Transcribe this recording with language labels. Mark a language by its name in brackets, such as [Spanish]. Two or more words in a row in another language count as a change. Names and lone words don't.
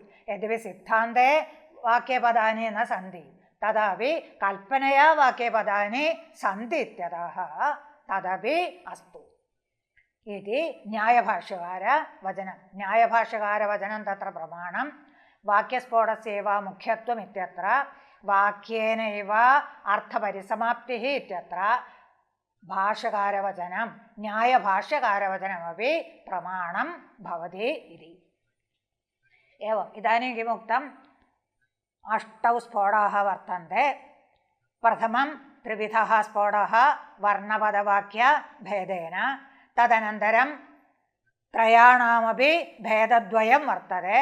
[Sanskrit] യദ്യപി സിദ്ധാന്തേ വാക്യപദാനി ന സന്തി തഥാപി കൽപ്പനയാ വാക്യപദാനി സന്തി ഇത്യതः തദപി അസ്തു ഇതി ന്യായഭാഷ്യകാരവചനം. ന്യായഭാഷ്യകാരവചനം തത്ര പ്രമാണം വാക്യസ്ഫോടസ്യൈവ മുഖ്യത്വം ഇത്യത്ര വാക്യേനൈവ അർത്ഥപരിസമാപ്തിः ഇത്യത്ര ഭാഷ്യകാരവചനം ന്യായഭാഷ്യകാരവചനമപി പ്രമാണം ഭവതി ഇതി. एवम् इदानीं किमुक्तम् अष्टौ स्फोटाः वर्तन्ते. प्रथमं त्रिविधः स्फोटः वर्णपदवाक्यभेदेन. तदनन्तरं त्रयाणामपि भेदद्वयं वर्तते.